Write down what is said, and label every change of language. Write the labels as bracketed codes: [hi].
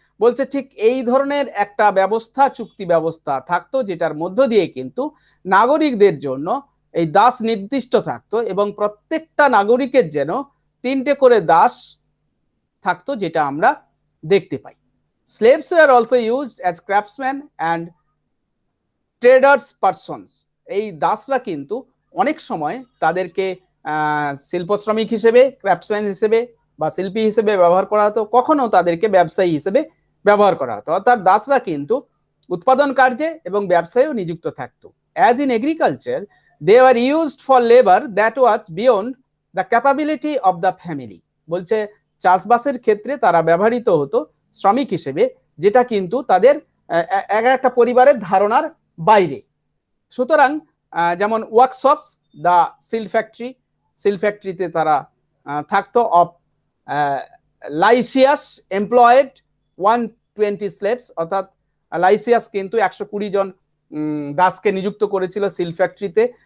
[bn] বলছে ঠিক এই ধরনের একটা ব্যবস্থা, চুক্তি ব্যবস্থা থাকতো, যেটার মধ্য দিয়ে কিন্তু নাগরিকদের জন্য এই দাস নির্দিষ্ট থাকতো, এবং প্রত্যেকটা নাগরিকের যেন 3টে করে দাস থাকতো, যেটা আমরা দেখতে পাই। [en] Slaves were also used as craftsmen and traders persons. [bn] এই দাসরা কিন্তু অনেক সময় তাদেরকে শিল্প শ্রমিক হিসেবে, ক্রাফটসম্যান হিসেবে বা শিল্পী হিসেবে ব্যবহার করা হতো, কখনো তাদেরকে ব্যবসায়ী হিসেবে ব্যবহার করা হতো। অর্থাৎ দাসরা কিন্তু উৎপাদন কার্যে এবং ব্যবসায়েও নিযুক্ত থাকতো। [en] As in agriculture, they were used for labor that was beyond the capability of the family. [bn] বলছে চাষবাসের ক্ষেত্রে তারা ব্যবহৃত হতো শ্রমিক হিসেবে, যেটা কিন্তু তাদের একটা পরিবারের ধারণার বাইরে। সুতরাং যেমন ওয়ার্কশপস, দ্য সিল ফ্যাক্টরিতে তারা থাকতো। [en] of Lysias employed 120 slaves, [bn] অর্থাৎ লাইসিয়াস কিন্তু 120 জন দাসকে নিযুক্ত করেছিল সিল ফ্যাক্টরিতে।